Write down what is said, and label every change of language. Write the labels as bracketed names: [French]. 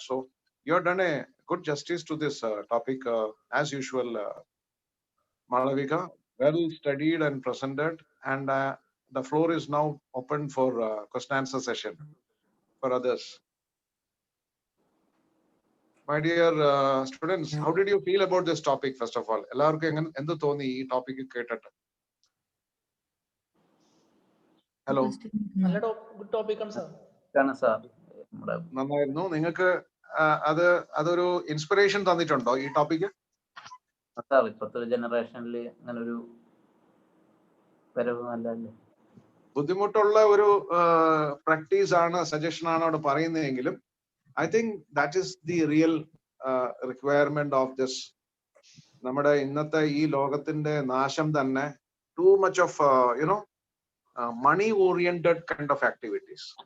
[English] So you have done a good justice to this topic, as usual, Malavika. Well studied and presented, and the floor is now open for question answer session for others. My dear students, how did you feel about this topic? First of all, [Malayalam] എല്ലാവർക്കും എന്ത് തോന്നി ഈ topic കേട്ടിട്ട്? Hello, നല്ല good topic ആണ് sir. നന്നായിരുന്നു. നിങ്ങൾക്ക് അതൊരു ഇൻസ്പിറേഷൻ തന്നിട്ടുണ്ടോ ഈ ടോപ്പിക്? സാർ ഇപ്പോഴത്തെ ജനറേഷനിൽ അങ്ങനെ ഒരു വരവ് നല്ലതല്ലേ? ബുദ്ധിമുട്ടുള്ള ഒരു പ്രാക്ടീസ് ആണ്, സജഷൻ ആണ് അവിടെ പറയുന്നതെങ്കിലും [English] I think that is the real requirement of this. [Malayalam] നമ്മുടെ ഇന്നത്തെ ഈ ലോകത്തിന്റെ നാശം തന്നെ [English] too much of money oriented kind of activities.